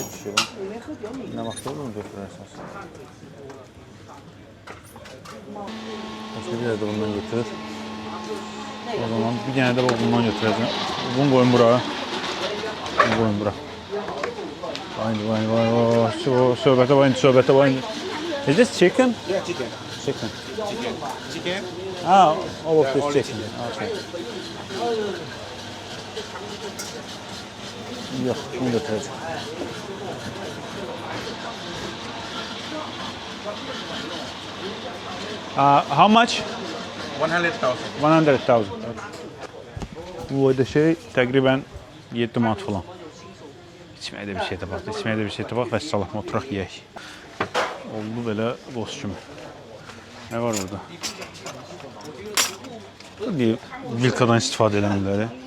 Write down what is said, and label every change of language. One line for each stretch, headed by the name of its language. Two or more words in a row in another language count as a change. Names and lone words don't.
Azerbaijani: Nə vaxtı bunu götürər əsas. Başqa bir yerdə bundan götür. O zaman bir dənə də bundan götürəcəm. Bunu qoyun bura. Vay. Söhbətə vay.
English: Is this chicken? Yeah, chicken. Chicken. All of this chicken.
Azerbaijani: Okay. Yox, bunu götürəcəm.
English: How much? 100,000. 100,000.
Azerbaijani: Bu da şey təqribən 7 manat falan. İçməyə də bir şey tapaq və salam oturaq yeyək. Oldu belə boz kimi. Nə var burada? Bir vilkadan istifadə eləmirlər.